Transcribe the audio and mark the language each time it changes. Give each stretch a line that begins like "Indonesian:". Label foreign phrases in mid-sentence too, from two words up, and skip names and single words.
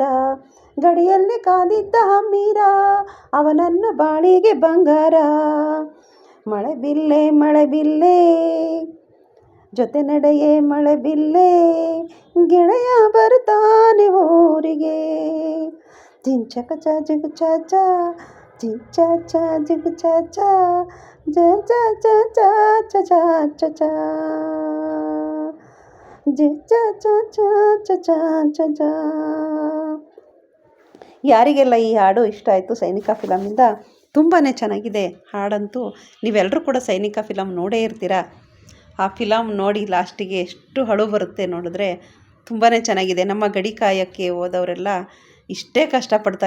Kannada: ಗಡಿಯಲ್ಲಿ ಕಾದಿದ್ದ ಹಮ್ಮೀರ ಅವನನ್ನು ಬಾಳಿಗೆ ಬಂಗಾರ. ಮಳೆ ಬಿಲ್ಲೆ ಜೊತೆ ನಡೆಯೇ ಮಳೆ ಬಿಲ್ಲೆ ಗೆಳೆಯ ಬರುತ್ತಾನೆ ಊರಿಗೆ. ಜಿನ್ ಚಕ ಚ ಜಿಗ್ ಚ ಚ ಜಿಗ್ ಚ ಚ ಜಿಗ್ ಚ ಚ ಜ ಚ ಚ ಚ ಚ ಚ ಚ ಚ ಜ ಚ ಚ ಚ ಚ ಚ ಚ ಚ. ಯಾರಿಗೆಲ್ಲ ಈ ಹಾಡು ಇಷ್ಟ ಆಯಿತು ಸೈನಿಕ ಫಿಲಮಿಂದ, ತುಂಬಾ ಚೆನ್ನಾಗಿದೆ ಹಾಡಂತೂ. ನೀವೆಲ್ಲರೂ ಕೂಡ ಸೈನಿಕ ಫಿಲಮ್ ನೋಡೇ ಇರ್ತೀರ. ಆ ಫಿಲಮ್ ನೋಡಿ ಲಾಸ್ಟಿಗೆ ಎಷ್ಟು ಅಳು ಬರುತ್ತೆ ನೋಡಿದ್ರೆ. ತುಂಬಾ ಚೆನ್ನಾಗಿದೆ. ನಮ್ಮ ಗಡಿ ಕಾಯಕ್ಕೆ ಹೋದವರೆಲ್ಲ ಇಷ್ಟೇ ಕಷ್ಟಪಡ್ತಾರೆ.